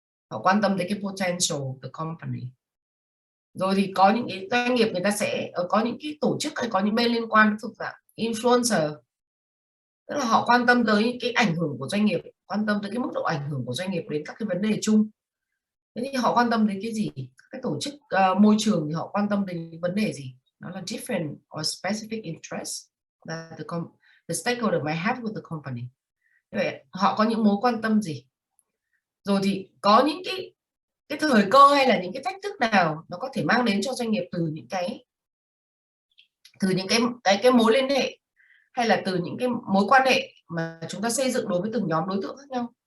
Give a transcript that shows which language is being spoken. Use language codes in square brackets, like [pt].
[vi] Họ quan tâm đến cái potential of the company. Rồi thì có những cái doanh nghiệp người ta sẽ có những cái tổ chức hay có những bên liên quan thuộc dạng influencer, tức là họ quan tâm tới cái ảnh hưởng của doanh nghiệp quan tâm tới cái mức độ ảnh hưởng của doanh nghiệp đến các cái vấn đề chung. Thế thì họ quan tâm đến cái gì? Các tổ chức môi trường thì họ quan tâm đến vấn đề gì? [en] Nó là different or specific interests that the stakeholder might have with the company. [vi] Vậy họ có những mối quan tâm gì? Rồi thì có những cái thời cơ hay là những cái thách thức nào nó có thể mang đến cho doanh nghiệp từ những cái mối liên hệ hay là từ những cái mối quan hệ mà chúng ta xây dựng đối với từng nhóm đối tượng khác nhau.